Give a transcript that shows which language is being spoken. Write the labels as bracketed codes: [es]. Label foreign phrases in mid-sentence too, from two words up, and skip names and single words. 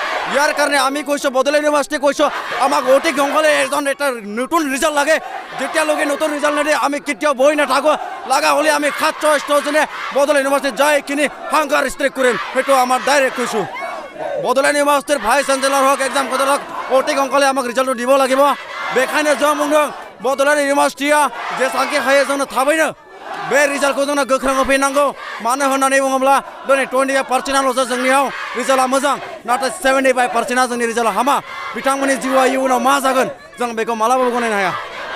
[as] ইয়াৰ কাৰণে আমি কৈছোঁ বডোলেণ্ড ইউনিভাৰ্চিটি কৈছোঁ আমাক অতি সোনকালে এটা নতুন ৰিজাল্ট লাগে। যেতিয়ালৈকে নতুন ৰিজাল্ট নিদিয়ে আমি কেতিয়াও বহি নাথাকোঁ, লগা হ'লে আমি 700 ষ্টুডেণ্টে বডোলেণ্ড ইউনিভাৰ্চিটিত যাই কিনি [en] hunger strike [as] কৰিম, সেইটো আমাৰ ডাইৰেক্ট কৈছোঁ। বডোলেণ্ড ইউনিভাৰ্চিটিৰ [en] vice chancellor [as] হওক এক্সাম কথা হওক অতি সোনকালে আমাক ৰিজাল্টটো দিব লাগিব। [brx] बेखायनो जों बुंदों बड'लेण्ड इउनिभार्सिटिया जेसेबांखि हायो जोंनो थाबैनो बे रिजाल्टखौ जोंनो गोख्रों होफैनांगौ। मानो होननानै बुङोब्ला दिनै 25%ल'सो जोंनियाव रिजाल्टआ मोजां, नाथाय 75%आ जोंनि रिजाल्टआ हामा। बिथांमोननि जिउआ इयुनाव मा जागोन जों बेखौ मालाबाबो गनायनो हाया।